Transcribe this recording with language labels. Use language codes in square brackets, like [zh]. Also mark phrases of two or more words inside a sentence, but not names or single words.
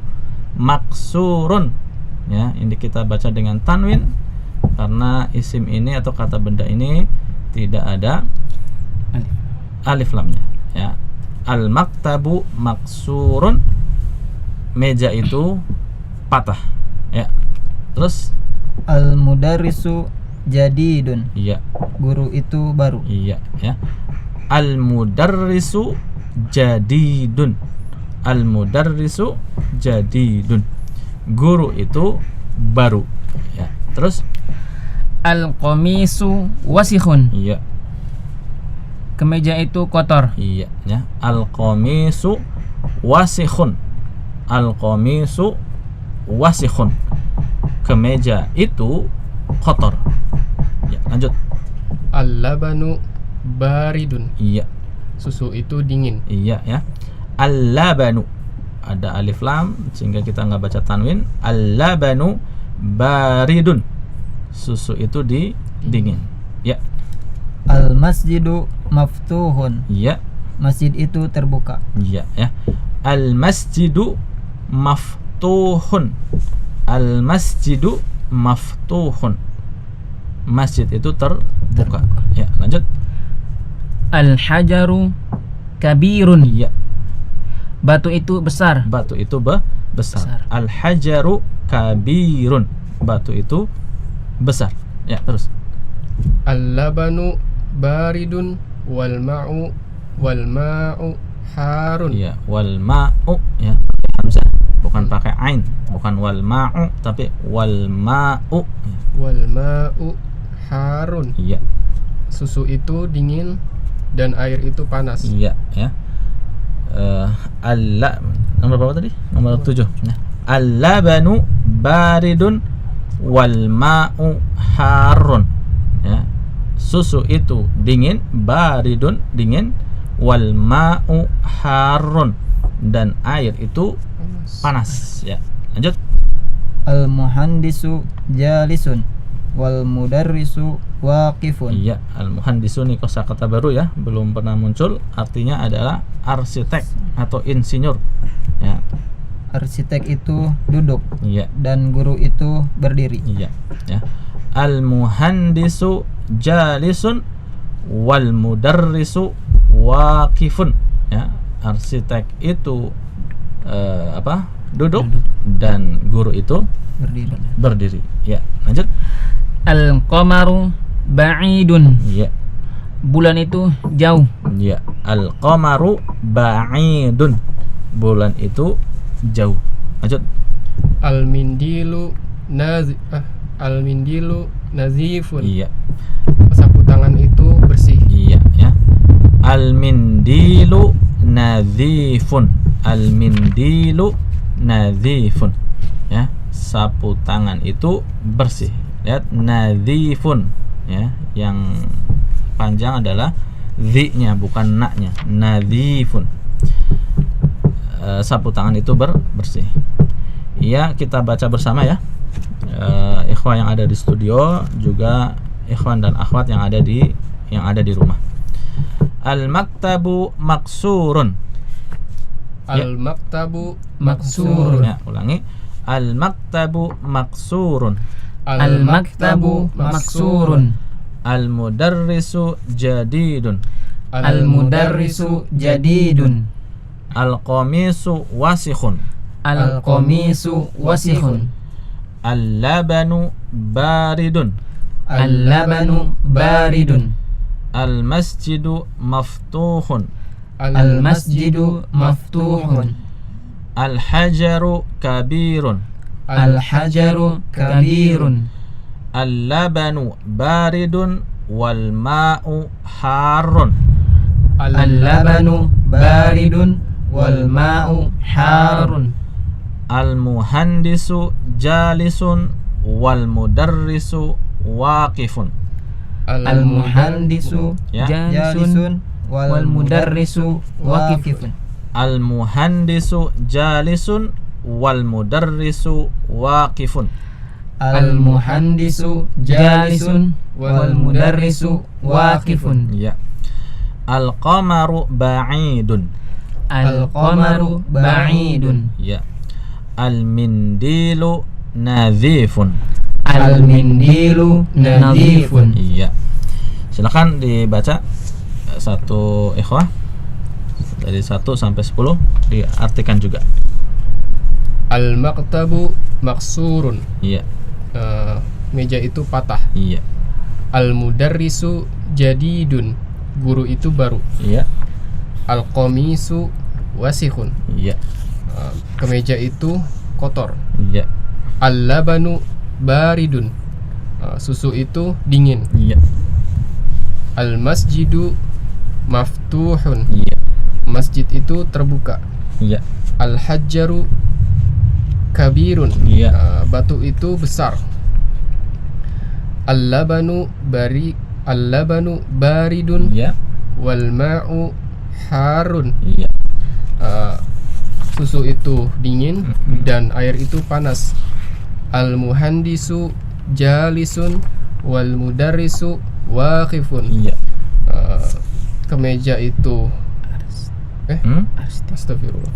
[id] Maksurun ya, ini kita baca dengan tanwin karena isim ini atau kata benda ini tidak ada alif lamnya ya. [ar] المكتب مكسور. [id] Meja itu patah ya. Terus [ar] المدرس جديد. [id] iya. Guru itu baru. Iya ya. [ar] المدرس جديد. المدرس جديد. [id] Guru itu baru ya. Terus [ar] القميص وسخ. [id] iya. Kemeja itu kotor. Iya ya. [ar] القميص وسخ. القميص وسخ. [id] Kemeja itu kotor. Ya, lanjut. [ar] اللبن بارد. [id] Iya. Susu itu dingin. Iya ya. Al-labanu, ada alif lam sehingga kita nggak baca tanwin. [ar] اللبن بارد. [id] Susu itu dingin. Ya. [ar] المسجد مفتوح. [id] Iya. Masjid itu terbuka. Iya ya. [ar] المسجد مفتوح. المسجد مفتوح. [id] Masjid itu terbuka. Ya, lanjut. [ar] الحجر كبير. [id] Iya. Batu itu besar. Batu itu besar. Besar. [ar] الحجر كبير. [id] Batu itu besar. Ya, terus. [ar] اللبن بارد والماء حار. [id] Iya, [ar] والماء [id] ya, hamzah, bukan pakai ain, bukan [ar] والماء [id] tapi [ar] والماء. والماء حار. [id] Iya. Susu itu dingin dan air itu panas. Iya ya. Nomor berapa tadi? Nomor 7 ya. [ar] اللبن بارد والماء حار ya. [id] Susu itu dingin, baridun dingin, [ar] والماء حار [id] dan air itu panas ya. Lanjut. [ar] المهندس جالس والمدرس واقف. [id] Iya, al-muhandisu ini kosakata baru ya, belum pernah muncul. Artinya adalah arsitek atau insinyur ya. Arsitek itu duduk Iya. dan guru itu berdiri. Iya ya. [ar] المهندس جالس والمدرس واقف ya. [id] Arsitek itu duduk dan guru itu berdiri ya. Lanjut. [ar] القمر بعيد. [id] Iya. Bulan itu jauh. [ar] Ya, القمر بعيد. [id] Bulan itu jauh. Lanjut. [ar] المنديل نظيف. [id] Iya. Sapu tangan itu bersih. Iya ya. [ar] المنديل نظيف. المنديل نظيف. [id] Ya, sapu tangan itu bersih. Lihat, nadhifun ya, yang panjang adalah dhi-nya bukan na-nya. Nadhifun. Sapu tangan itu bersih. Iya, kita baca bersama ya. Ikhwan yang ada di studio juga ikhwan dan akhwat yang ada di rumah. [ar] المكتب مكسور. المكتب مكسور. [id] Ya, ulangi. [ar] المكتب مكسور. المكتب مكسور. المدرس جديد. المدرس جديد. القميص وسخ. القميص وسخ. اللبن بارد. اللبن بارد. المسجد مفتوح. المسجد مفتوح. الحجر كبير. الحجر كبير. اللبن بارد والماء حار. اللبن بارد والماء حار. المهندس جالس والمدرس واقف. Al-muhandisu [id] Ya. [ar] جالس والمدرس واقف. المهندس جالس والمدرس واقف. المهندس جالس والمدرس واقف. Ya. القمر بعيد. القمر بعيد. [id] Ya. [ar] المنديل نظيف. المنديل نظيف. [id] Iya. Silakan dibaca satu ikhwah dari 1 sampai 10 diartikan juga. [ar] المكتب مكسور. [id] Iya. Meja itu patah. Iya. [ar] المدرس جديد. [id] Guru itu baru. Iya. [ar] القميص وسخ. [id] Iya. Kemeja itu kotor. Iya. [ar] اللبن بارد. [id] Susu itu dingin. Iya. [ar] المسجد مفتوح. [id] Iya. Masjid itu terbuka. Iya. [ar] الحجر كبير. [id] Iya. Batu itu besar. [ar] اللبن بارد [id] Iya. [ar] والماء حار. [id] Iya. Susu itu dingin dan air itu panas. [ar] المهندس جالس والمدرس واقف. [id] Iya. Kemeja itu astagfirullah.